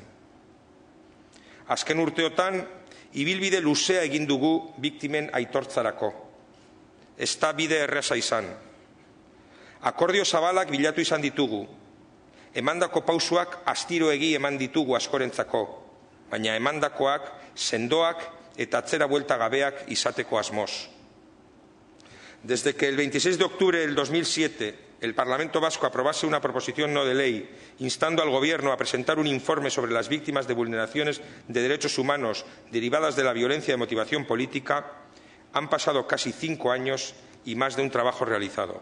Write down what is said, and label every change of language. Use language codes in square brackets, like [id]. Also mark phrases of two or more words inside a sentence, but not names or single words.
[eu] Azken urteotan, ibilbide luzea egin dugu biktimen aitortzarako. Ez da bide erraza izan. Akordio zabalak bilatu izan ditugu. Emandako pausuak astiroegi eman ditugu askorentzako, baina emandakoak sendoak eta atzera buelta gabeak izateko asmoz. [es] Desde que el 26 de octubre del 2007 el Parlamento Vasco aprobase una proposición no de ley instando al Gobierno a presentar un informe sobre las víctimas de vulneraciones de derechos humanos derivadas de la violencia de motivación política, han pasado casi 5 años y más de un trabajo realizado.